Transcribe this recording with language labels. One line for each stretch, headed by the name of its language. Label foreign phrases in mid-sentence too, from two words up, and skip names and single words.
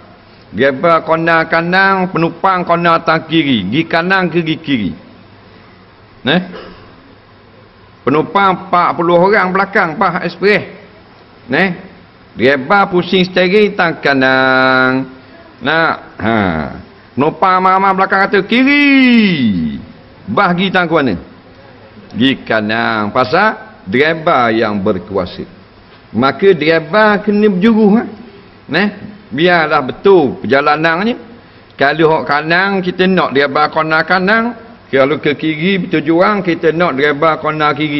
Malay: Dreba kona kanan, penumpang kona atas kiri, gi kanan ke gi kiri. Penumpang 40 orang belakang bah ekspres. Dreba pusing steering tang kanan. Penumpang mama belakang kata kiri. Bah gi tang mana? Gi kanan. Pasal dreba yang berkuasa. Maka dreba kena berjuruh. Biarlah betul perjalanannya. Kalau hok kanan kita nak dreba kona kanan. Kalau ke kiri bertujuan kita nak dreba kona kiri.